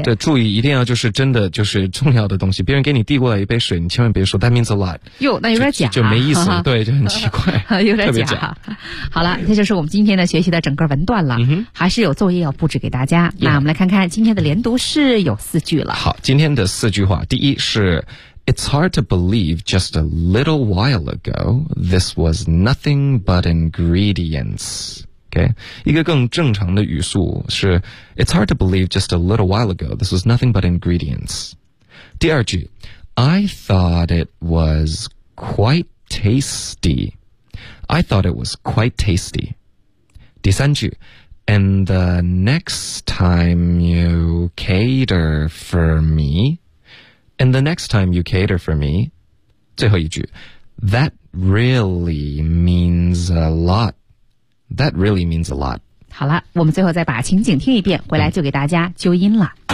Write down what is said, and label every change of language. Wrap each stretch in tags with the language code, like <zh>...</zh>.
<zh>对，注意一定要就是真的就是重要的东西。别人给你递过来一杯水，你千万别说</zh> <en>That means a lot。</en> <zh>哟，那有点假，就没意思，呵呵，对，就很奇怪，有点 假。好了，这就是我们今天的学习的整个文段了。嗯，还是有作业要布置给大家。那我们来看看今天的连读是有四句了。好，今天的四句话，第一是</zh> <en>It's hard to believe just a little while ago this was nothing but ingredients。 Okay.</en> <zh>一个更正常的语速是</zh> <en>It's hard to believe just a little while ago this was nothing but ingredients.</en> <zh>第二句</zh> <en>I thought it was quite tasty. I thought it was quite tasty.</en> <zh>第三句</zh> <en>And the next time you cater for me And the next time you cater for me</en> <zh>最后一句</zh> <en>That really means a lotThat really means a lot.</en> <zh>好了，我们最后再把情景听一遍，回来就给大家纠音了。</zh>